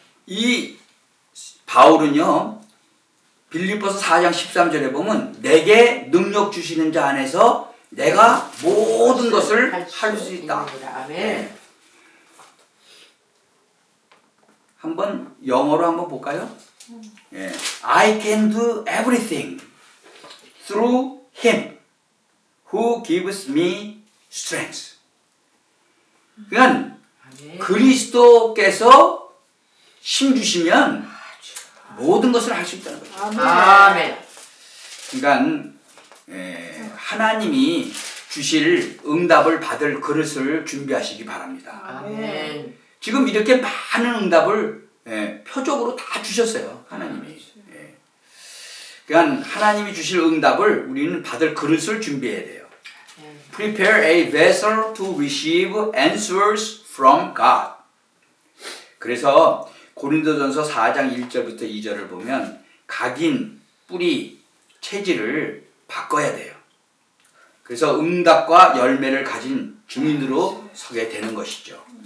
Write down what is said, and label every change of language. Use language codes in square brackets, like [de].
[ko] 이 바울은요 빌립보서 4장 13절에 보면 내게 능력 주시는 자 안에서 내가 모든 것을 할 수 있다. 아멘. 한번 영어로 한번 볼까요? [en] I can do everything through him who gives me strength. [ko] 그러니까 그리스도께서 힘 주시면 모든 것을 할 수 있다는 거죠. 아멘. 그러니까 하나님이 주실 응답을 받을 그릇을 준비하시기 바랍니다. 아멘. 지금 이렇게 많은 응답을 표적으로 다 주셨어요. 하나님이. 그러니까 하나님이 주실 응답을 우리는 받을 그릇을 준비해야 돼요. [en] Prepare a vessel to receive answers from God. [ko] 그래서 고린도전서 4장 1절부터 2절을 보면 각인, 뿌리, 체질을 바꿔야 돼요. 그래서 응답과 열매를 가진 증인으로 서게 되는 것이죠.